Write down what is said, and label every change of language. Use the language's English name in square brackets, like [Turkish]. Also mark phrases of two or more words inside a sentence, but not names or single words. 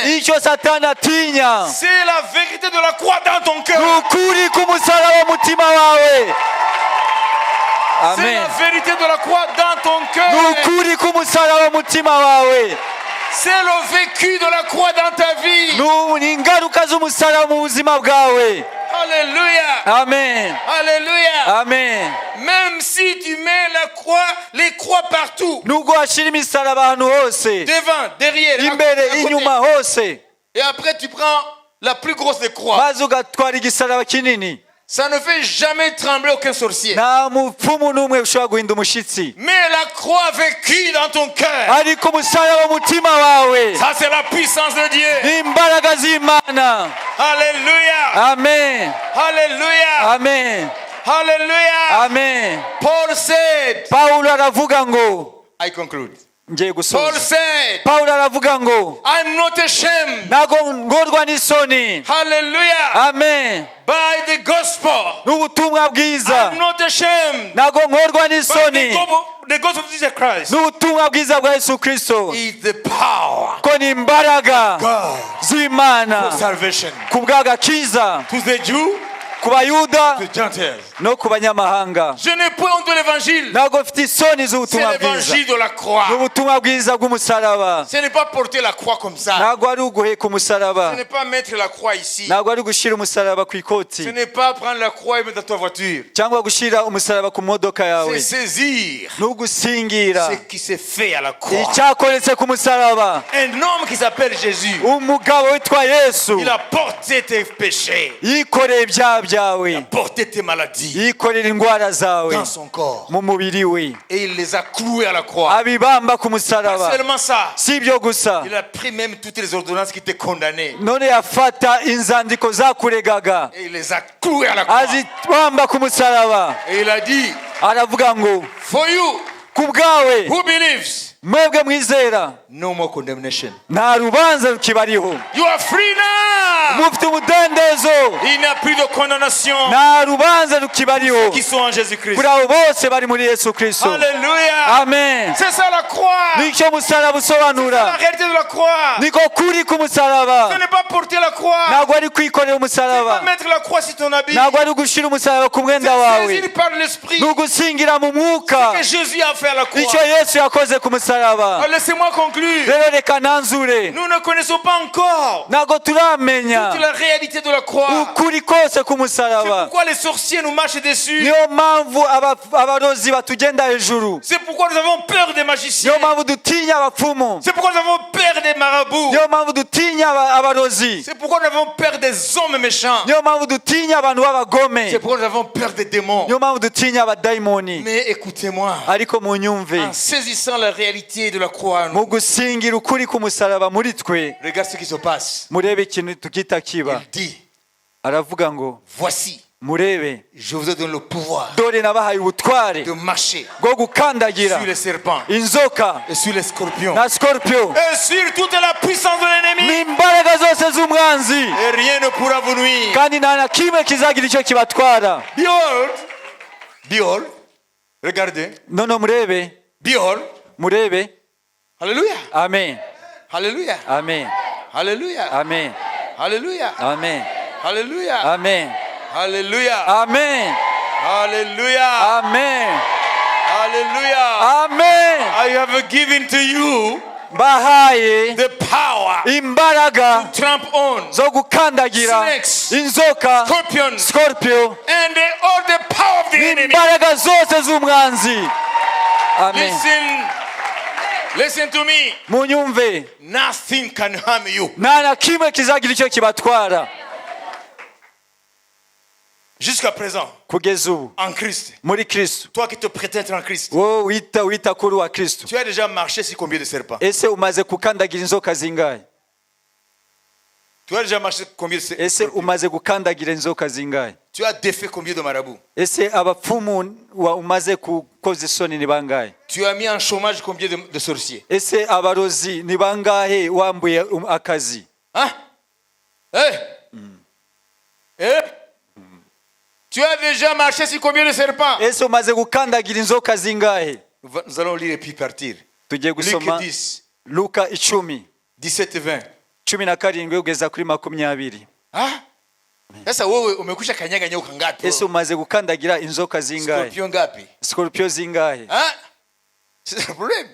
[Kinyarwanda] icyo Satani atinya [French] c'est la vérité de la croix dans ton [Kinyarwanda] ni [French] cœur. [Kinyarwanda] ukuri k'umusaraba mu mutima wawe. [French] C'est [Kinyarwanda] amen. [French] la vérité de la croix dans ton [Kinyarwanda] ni [French] cœur. [Kinyarwanda] ukuri k'umusaraba mu mutima wawe. [French] C'est le vécu de la croix dans ta vie. [Kinyarwanda] ni ingaruka z'umusaraba mu buzima bwawe. [French] Alléluia. [Kinyarwanda] amen. [French] Alléluia. [Kinyarwanda] amen. [French] Même si tu mets les croix partout, [Kinyarwanda] nubwo washyira imisaraba ahantu hose, [French] devant, derrière, à [Kinyarwanda] imbere [French] côté, [Kinyarwanda] inyuma hose, [French] et après tu prends la plus grosse des croix. [Kinyarwanda] maze ugatwara igisaraba kinini, [French] Ça ne fait jamais trembler aucun sorcier. [Kinyarwanda] nta mupfumu n'umwe ushobora guhinda umushyitsi, [French] Mais la croix vécue dans ton cœur, [Kinyarwanda] ariko umusaraba mu mutima wawe [French] ça c'est la puissance de Dieu. [Kinyarwanda] ni imbaraga z'Imana. [French] Alléluia. [Kinyarwanda] Amen, [French] Alléluia. [Kinyarwanda] amen, [French] Alléluia. [Kinyarwanda] amen. [English] Paul said, [Kinyarwanda] Pawulo aravuga ngo, [English] I conclude. [Kinyarwanda] ngiye [English] Paul [Kinyarwanda] gusoza. [English] said, [Kinyarwanda] Pawulo aravuga ngo [English] I'm not ashamed. [Kinyarwanda] ntago ngorwa n'isoni. [English] Hallelujah. [Kinyarwanda] Amen. [English] By the gospel. [Kinyarwanda] N'ubutumwa bwiza [English] I'm not ashamed. [Kinyarwanda] ntago ngorwa [English] By [Kinyarwanda] n'isoni. [English] the gospel of Jesus Christ. [Kinyarwanda] N'ubutumwa bwiza bwa Yesu Kristo [English] Is the power [Kinyarwanda] ko ni imbaraga [English] God [Kinyarwanda] z'Imana [English] for salvation [Kinyarwanda] ku bw'agakiza [English] to the Jew, [Kinyarwanda] ku bayuda [English] to the Gentiles. [Kinyarwanda] no ku banyamahanga. [French] Je n'ai point honte de l'évangile. [Kinyarwanda] ntabwo mfite isoni [French] C'est [Kinyarwanda] z'ubutumwa bwiza. [French] l'évangile de la croix. [Kinyarwanda] n'ubutumwa bwiza bw'umusaraba. [French] Ce n'est pas porter la croix comme ça. [Kinyarwanda] ntabwo ari uguheka umusaraba. [French] Ce n'est pas mettre la croix ici. [Kinyarwanda] ntabwo ari gushyira umusaraba ku [French] Ce [Kinyarwanda] ikoti [French] n'est pas prendre la croix et mettre dans ta voiture. [Kinyarwanda] cyangwa gushyira umusaraba ku modoka yawe. [French] C'est saisir [Kinyarwanda] n'ugusingira [French] ce qui s'est fait à la croix. [Kinyarwanda] icyakoretse ku musaraba. [French] Un homme qui s'appelle Jésus, [Kinyarwanda] umugabo witwa Yesu [French] il a porté tes péchés, [Kinyarwanda] yikoreye ibyaha byawe, [French] porté tes maladies [Kinyarwanda] yikorera indwara zawe [French] dans son corps [Kinyarwanda] mu mubiri we, [French] et il les a cloués à la croix. [Kinyarwanda] abibamba ku [French] Pas [Kinyarwanda] musaraba. [French] seulement ça, [Kinyarwanda] si ibyo gusa, [French] il a pris même toutes les ordonnances qui étaient condamnées [Kinyarwanda] none yafata inzandiko zakuregaga [French] et il les a cloués à la croix. [Kinyarwanda] azibamba ku musaraba. [French] Et il a dit, [Kinyarwanda] aravuga ngo [English] for you [Kinyarwanda] ku bwawe [English] who believes, [Kinyarwanda] mwebwe mwizera [English] no more condemnation. [Kinyarwanda] nta rubanza rukibariho, [English] You are free now. [Kinyarwanda] mufite umudendezo, [French] Il n'y a plus de condamnation [Kinyarwanda] nta rubanza rukibariho [French] qui sont en Jésus-Christ. [Kinyarwanda] kuri abo bose bari muri Yesu Kristo. [French] Alléluia. [Kinyarwanda] Amen. [French] C'est ça la croix. [Kinyarwanda] nicyo musaraba [French] La [Kinyarwanda] usobanura, [French] réalité de la croix. [Kinyarwanda] niko kuri ku musaraba. [French] Ce n'est pas porter la croix. [Kinyarwanda] ntabwo ari kwikorera [French] Pas [Kinyarwanda] umusaraba, [French] mettre la croix sur ton habit. [Kinyarwanda] ntabwo ari gushyira umusaraba ku mwenda [French] C'est [Kinyarwanda] wawe, [French] saisir par l'esprit [Kinyarwanda] ni ugusingira mu mwuka [French] que Jésus a fait à la croix. [Kinyarwanda] icyo Yesu yakoze ku musaraba. [French] Laissez-moi conclure. [Kinyarwanda] rero reka nanzure, [French] Nous ne connaissons pas encore [Kinyarwanda] ntabwo turamenya [French] toute la réalité de la croix. [Kinyarwanda] ukuri kose ku [French] C'est [Kinyarwanda] musaraba. [French] pourquoi les sorciers nous marchent dessus. [Kinyarwanda] niyo mpamvu abarozi batugenda hejuru, [French] C'est pourquoi nous avons peur des magiciens. [Kinyarwanda] niyo mpamvu dutinya abapfumu, [French] C'est pourquoi nous avons peur des marabouts. [Kinyarwanda] niyo mpamvu dutinya abarozi, [French] C'est pourquoi nous avons peur des hommes méchants. [Kinyarwanda] niyo mpamvu dutinya abantu b'abagome, [French] C'est pourquoi nous avons peur des démons. [Kinyarwanda] niyo mpamvu dutinya abadayimoni. [French] Mais écoutez-moi, [Kinyarwanda] ariko munyumve, [French] en saisissant la réalité de la croix, [Kinyarwanda] mu gusingira ukuri ku musaraba muri twe, [French] regarde ce qui se passe. [Kinyarwanda] murebe ikintu tukita kiba. [French] Il dit, [Kinyarwanda] aravuga ngo [French] voici, [Kinyarwanda] murebe, [French] je vous ai donné le pouvoir [Kinyarwanda] dore nabahaye ubutware [French] de marcher [Kinyarwanda] bwo gukandagira [French] sur les serpents [Kinyarwanda] inzoka [French] et sur les scorpions [Kinyarwanda] na scorpio [French] et sur toute la puissance de l'ennemi. [Kinyarwanda] n'imbaraga zose z'umwanzi, [French] Et rien ne pourra vous nuire. [Kinyarwanda] kandi nta na kimwe kizagira icyo kibatwara. [English] Behold, behold, [French] regardez, [Kinyarwanda] noneho murebe, [English] behold, [Kinyarwanda] murebe. [French] alléluia, [Kinyarwanda] Amen, [French] alléluia, [Kinyarwanda] amen, [French] alléluia, [Kinyarwanda] amen, [French] alléluia, [Kinyarwanda] amen, [French] alléluia, [Kinyarwanda] amen, [French] alléluia, [Kinyarwanda] amen, [French] alléluia, [Kinyarwanda] amen, [French] alléluia. [Kinyarwanda] amen. [English] I have given to you [Kinyarwanda] bahaye [English] the power [Kinyarwanda] imbaraga [English] to tramp on [Kinyarwanda] zo gukandagira [English] snakes, [Kinyarwanda] inzoka, [English] scorpions, [Kinyarwanda] scorpio, [English] and all the power of the enemy. [Kinyarwanda] n'imbaraga zose z'umwanzi. Amen. [English] Listen to me. [Kinyarwanda] munyumve, [English] Nothing can harm you. [Kinyarwanda] nta na kimwe kizagira icyo kibatwara. [French] Jusqu'à présent, [Kinyarwanda] kugeza ubu [French] en Christ, [Kinyarwanda] muri Kristo, [French] toi qui te prétends être en Christ, [Kinyarwanda] wowe wita kuri wa Kristo, [French] tu as déjà marché sur combien de serpents? [Kinyarwanda] ese umaze gukandagira inzoka zingahe? [French] Tu as déjà marché sur combien de serpents? [Kinyarwanda] ese umaze gukandagira inzoka zingahe? [French] Tu as défait combien de marabouts? [Kinyarwanda] ese abapfumu umaze kukoza isoni ni bangahe? [French] Tu as mis en chômage combien de sorciers? [Kinyarwanda] ese abarozi ni bangahe wambuye akazi? [French] Hein? Eh? Eh? Tu as déjà marché sur combien de serpents? [Kinyarwanda] ese umaze gukandagira inzoka zingahe? [French] Nous allons lire et puis partir. [Kinyarwanda] tugiye [French] Luc [Kinyarwanda] gusoma [French] 10, [Kinyarwanda] Luka 10, [French] 17 et 20. [Kinyarwanda] 17 kugeza kuri 20. Ah? [Swahili] Sasa wewe umekwisha kanyaga nyoka ngapi? [Kinyarwanda] ese umaze gukandagira inzoka zingahe? [Swahili] Scorpion ngapi? [Kinyarwanda] Scorpio zingahe? [French] Hein? C'est un problème.